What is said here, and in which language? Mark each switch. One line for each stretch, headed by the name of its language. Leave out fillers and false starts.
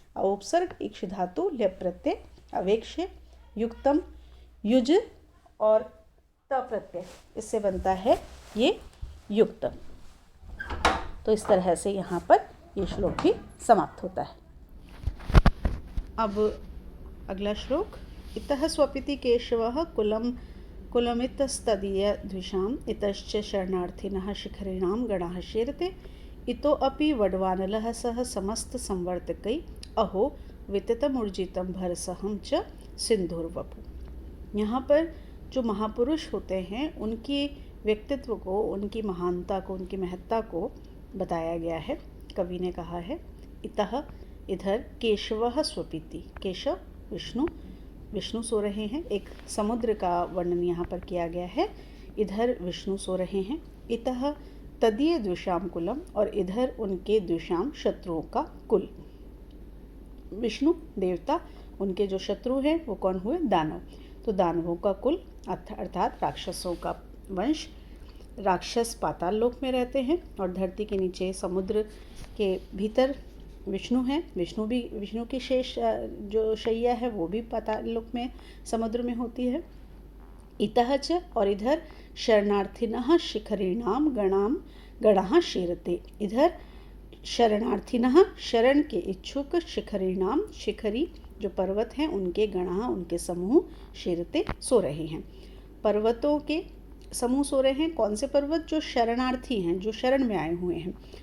Hindi: औपसर्ग इक्ष धातु ल्यप प्रत्यय अवेक्ष्य। युक्तम, युज और त प्रत्यय, इससे बनता है ये युक्त। तो इस तरह से यहाँ पर ये श्लोक भी समाप्त होता है। अब अगला श्लोक।
Sanskrit: इतः स्वपिति केशवः कुलमितस्तदीयद्विषाम् इतश्च शरणार्थिनः शिखरिणां गणाः शेरते इतो अपि वड्वानलः सह समस्त संवर्तकै अहो विततमूर्जितं भरसहं च सिंधुर्वपु।
Hindi: यहाँ पर जो महापुरुष होते हैं उनकी व्यक्तित्व को, उनकी महानता को, उनकी महत्ता को बताया गया है। कवि ने कहा है इतः, इधर,
Sanskrit: केशवः स्वपिति,
Hindi: केशव विष्णु, विष्णु सो रहे हैं। एक समुद्र का वर्णन यहाँ पर किया गया है। इधर विष्णु सो रहे हैं।
Sanskrit: इतः तदीय द्विषाम कुलम,
Hindi: और इधर उनके द्विषाम शत्रुओं का कुल। विष्णु देवता, उनके जो शत्रु हैं वो कौन हुए? दानव। तो दानवों का कुल अर्थात राक्षसों का वंश। राक्षस पाताल लोक में रहते हैं और धरती के नीचे समुद्र के भीतर विष्णु हैं। विष्णु की शेष जो शैया है वो भी पाताल लोक में, समुद्र में होती है। इतः च, और इधर
Sanskrit: शरणार्थिनः शिखरिणाम गणाः शेरते।
Hindi: इधर शरणार्थिनः, शरण के इच्छुक, शिखरिणाम, शिखरी जो पर्वत हैं उनके गणाः, उनके समूह, शेरते सो रहे हैं। पर्वतों के समूह सो रहे हैं। कौन से पर्वत? जो शरणार्थी हैं, जो शरण में आए हुए हैं।